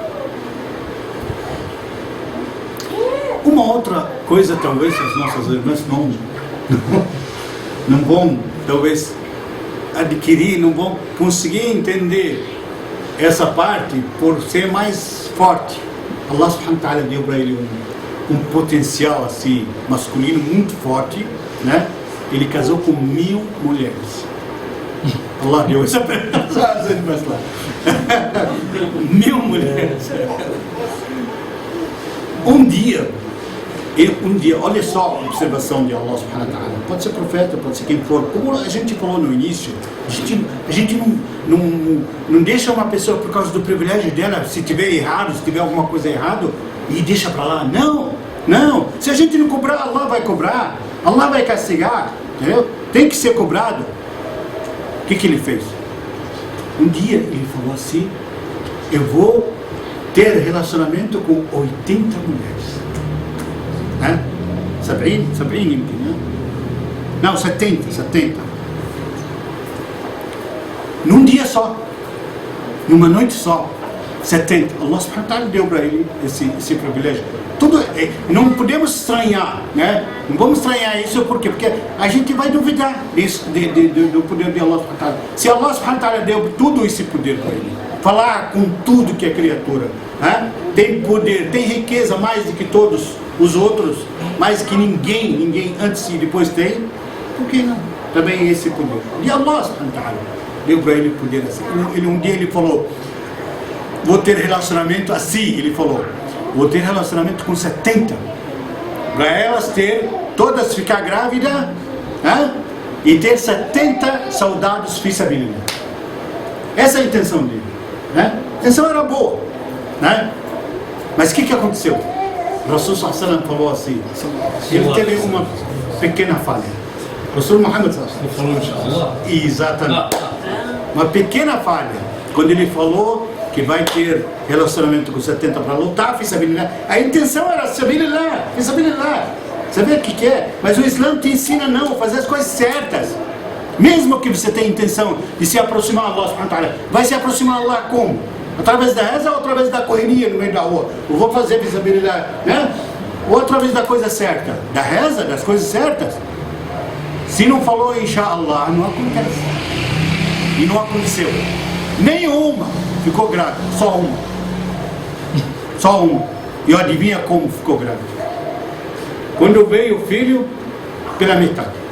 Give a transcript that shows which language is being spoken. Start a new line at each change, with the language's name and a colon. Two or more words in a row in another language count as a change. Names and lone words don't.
Portuguese: Uma outra coisa, talvez as nossas irmãs não vão, talvez, adquirir, não vão conseguir entender essa parte por ser mais forte.
Arabic: الله سبحانه وتعالى
Portuguese: deu para ele um potencial assim, masculino muito forte, né? Ele casou com 1000 mulheres. Allah deu essa as irmãs lá. 1000 mulheres. Um dia, olha só a observação de
Arabic: الله سبحانه وتعالى.
Portuguese: Pode ser profeta, pode ser quem for. Como a gente falou no início, a gente não deixa uma pessoa por causa do privilégio dela, se tiver errado, se tiver alguma coisa errada, e deixa para lá. Não. Se a gente não cobrar, Allah vai cobrar. Allah vai castigar. Entendeu? Tem que ser cobrado. O que ele fez? Um dia ele falou assim: eu vou ter relacionamento com 80 mulheres. 70 يمكن, não, 70. Num dia só, numa noite só, 70.
Arabic: الله سبحانه وتعالى
Portuguese: deu para ele esse privilégio. Não podemos estranhar, né? Não vamos estranhar isso porque a gente vai duvidar do poder de
Arabic: الله سبحانه وتعالى.
Portuguese: Se
Arabic: الله سبحانه وتعالى
Portuguese: deu tudo esse poder para ele, falar com tudo que é criatura, né? Tem poder, tem riqueza mais do que todos os outros, mais que ninguém antes e depois tem, por que não? Também esse poder. E
Arabic: الله سبحانه وتعالى
Portuguese: deu para ele poder assim. Um dia ele falou: vou ter relacionamento assim, ele falou, vou ter relacionamento com 70, para elas todas ficar grávidas, né? E ter 70 soldados
Arabic: في سبيل الله.
Portuguese: Essa é a intenção dele, né? A intenção era boa, né? Mas o que aconteceu? O Rasul
Arabic: صلى الله عليه وسلم
Portuguese: falou assim, ele teve uma pequena falha. O Rasul Muhammad
Arabic: صلى الله عليه وسلم,
Portuguese: exatamente, uma pequena falha, quando ele falou que vai ter relacionamento com 70 para lutar,
Arabic: في سبيل الله.
Portuguese: A intenção era sabilillah,
Arabic: في سبيل الله.
Portuguese: Sabe o que é? Mas o Islã te ensina não, fazer as coisas certas. Mesmo que você tenha intenção de se aproximar a
Arabic: الله سبحانه وتعالى,
Portuguese: vai se aproximar a Allah como? Através da reza ou através da correria no meio da rua? Eu vou fazer
Arabic: في سبيل الله,
Portuguese: né? Ou através da coisa certa? Da reza, das coisas certas? Se não falou inshallah, não acontece. E não aconteceu. Nenhuma ficou grávida, só uma. E adivinha como ficou grávida? Quando veio o filho, pela metade.